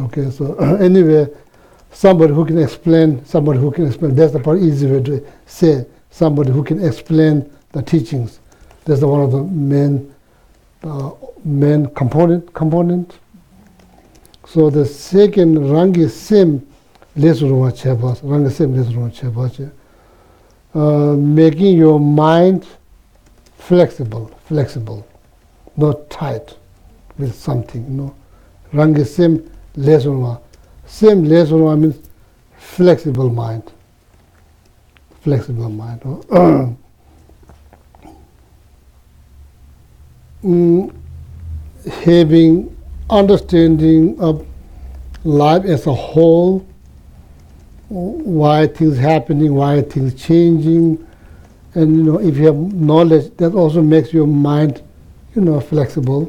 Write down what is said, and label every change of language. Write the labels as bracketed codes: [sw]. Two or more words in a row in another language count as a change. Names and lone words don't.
[en] Okay, so anyway, somebody who can explain. That's the part easy way to say. Somebody who can explain the teachings. That's one of the main component. So the second [bo] rangi sim lesurwa chebas. Rangi sim lesurwa chebas. [en] Making your mind flexible, not tight with something. [bo] Rangi sim lesurwa. Sim lesurwa [en] means flexible mind. Flexible mind. Having understanding of life as a whole, why things happening, why things changing, and if you have knowledge, that also makes your mind, flexible.